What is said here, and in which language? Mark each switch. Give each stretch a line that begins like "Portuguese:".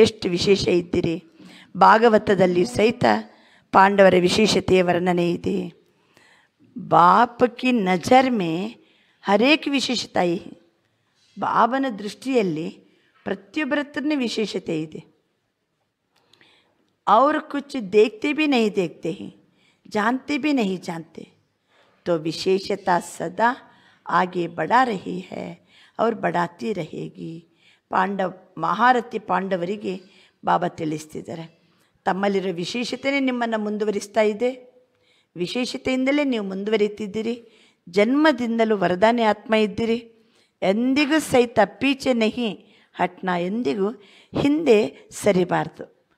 Kannada: ಎಷ್ಟು ವಿಶೇಷ ಇದ್ದೀರಿ. ಭಾಗವತದಲ್ಲಿ ಸಹಿತ ಪಾಂಡವರ ವಿಶೇಷತೆಯ ವರ್ಣನೆ ಇದೆ.
Hindi: ಬಾಪ್ ಕಿ ನಜರ್ ಮೇ ಹರೇಕ್ ವಿಶೇಷತಾ ಹೈ.
Kannada: ಬಾಬನ ದೃಷ್ಟಿಯಲ್ಲಿ ಪ್ರತಿಯೊಬ್ಬರ ಹತ್ರನೇ ವಿಶೇಷತೆ ಇದೆ.
Hindi: और कुछ देखते भी नहीं देखते हैं, जानते भी नहीं जानते, तो विशेषता सदा आगे बढ़ा रही है और बढ़ाती रहेगी.
Kannada: ಮಹಾರಥಿ ಪಾಂಡವರಿಗೆ ಬಾಬಾ ತಿಳಿಸ್ತಿದ್ದಾರೆ, ತಮ್ಮಲ್ಲಿರೋ ವಿಶೇಷತೆಯೇ ನಿಮ್ಮನ್ನು ಮುಂದುವರಿಸ್ತಾ ಇದೆ. ವಿಶೇಷತೆಯಿಂದಲೇ ನೀವು ಮುಂದುವರಿತಿದ್ದೀರಿ. ಜನ್ಮದಿಂದಲೂ ವರದಾನಿ ಆತ್ಮ ಇದ್ದೀರಿ. ಎಂದಿಗೂ ಸಹಿತ
Hindi: ಪೀಚೆ ನಹಿ ಹಟ್ನ,
Kannada: ಎಂದಿಗೂ ಹಿಂದೆ ಸರಿಬಾರ್ದು.